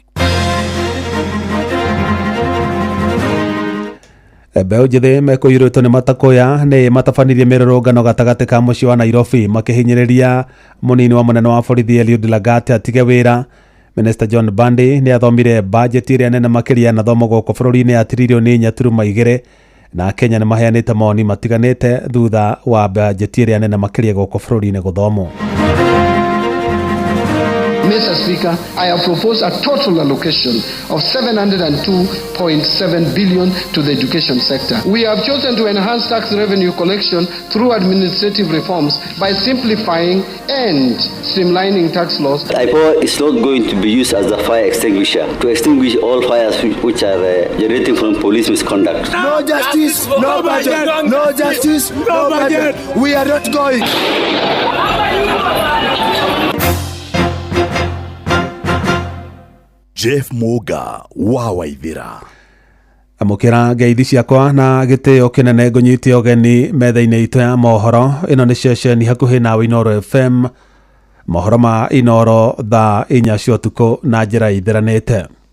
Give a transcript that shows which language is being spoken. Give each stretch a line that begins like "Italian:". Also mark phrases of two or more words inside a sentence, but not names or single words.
Kikuyu: Mbeũ njĩthĩ mekũiyũrĩtwo nĩ matakoya nĩ matabanirie mĩrũrũngano gatagatĩ ka mũciĩ wa Nairobi makĩhinyĩrĩria mũnini wa mũnene wa borithi Eliud Lagat atige wĩra. Minister John Bandi nĩ athomire bajeti ĩrĩa nene makĩria na thomo gũkũ bũrũri-inĩ ya tiririoni 4.2 na Kenya nĩ maheanĩte mawoni matiganĩte thutha wa bajeti ĩrĩa nene makĩria gũkũ bũrũri-inĩ gũthomwo.
English: Mr. Speaker, I have proposed a total allocation of 702.7 billion to the education sector. We have chosen to enhance tax revenue collection through administrative reforms by simplifying and streamlining tax laws. IPOA is not going to be used as a fire extinguisher to extinguish all fires which are generating from police misconduct. No justice, no budget. No justice, no budget. We are not going.
Kikuyu: Jeff Muga wa Waithira. Amukira ngeithi ciakwa na gĩtĩo kĩnene ngũnyitie ũgeni metha-inĩ itũ ya mohoro. Ĩno nĩ ceceni hakuhĩ nawe Inoro FM. Mohoro ma Inoro thaa 4 cia ũtukũ na njĩra ithiranĩte.